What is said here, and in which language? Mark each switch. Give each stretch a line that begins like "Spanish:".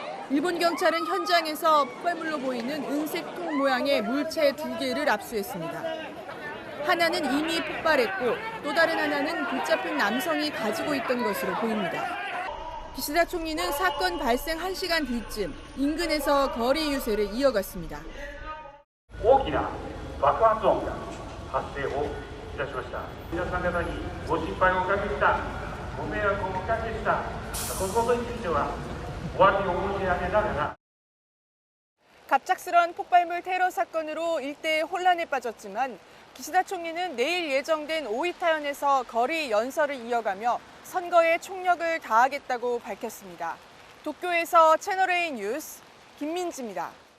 Korean: 일본 경찰은 현장에서 폭발물로 보이는 은색 통 모양의 물체 2개를 압수했습니다. 하나는 이미 폭발했고 또 다른 하나는 붙잡힌 남성이 가지고 있던 것으로 보입니다. 기시다 총리는 사건 발생 1시간 뒤쯤 인근에서 거리 유세를 이어갔습니다.
Japanese: 大きな爆発音が発生をいたしました。皆さん方にご心配をおかけした、ご迷惑をおかけした、このことについてはお詫びを申し上げながら
Korean: 갑작스런 폭발물 테러 사건으로 일대에 혼란에 빠졌지만 기시다 총리는 내일 예정된 오이타현에서 거리 연설을 이어가며 선거에 총력을 다하겠다고 밝혔습니다. 도쿄에서 채널A 뉴스 김민지입니다.